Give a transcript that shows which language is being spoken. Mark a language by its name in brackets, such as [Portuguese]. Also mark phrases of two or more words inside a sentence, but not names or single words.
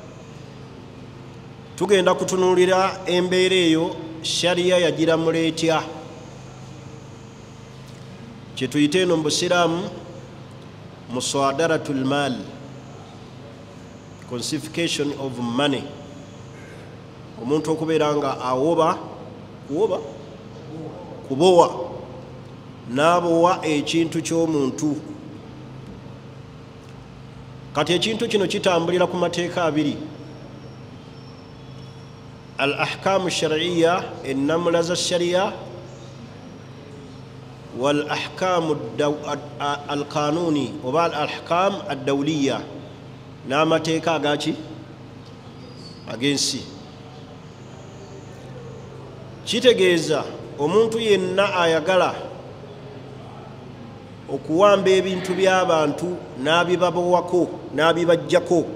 [Ganda] tugenda kutunuulira embeera eyo shariya yagiramula etya kye tuyita eno mu busiraamu [Arabic] مصادرة المال [English] consification of money [Ganda] omuntu okubeera nga awoba kubowa n'abowa ekintu ky'omuntu kati ekintu kino kitambulira ku mateeka abiri [Arabic] الأحكام الشرعية [Ganda] ennamula za shariya [Arabic] والأحكام القانوني [Ganda] oba [Arabic] الأحكام الدولية [Ganda] n'amateeka agaki ag'ensi kitegeeza omuntu yenna ayagala okuwamba ebintu by'abantu n'abibabowako n'abibajjako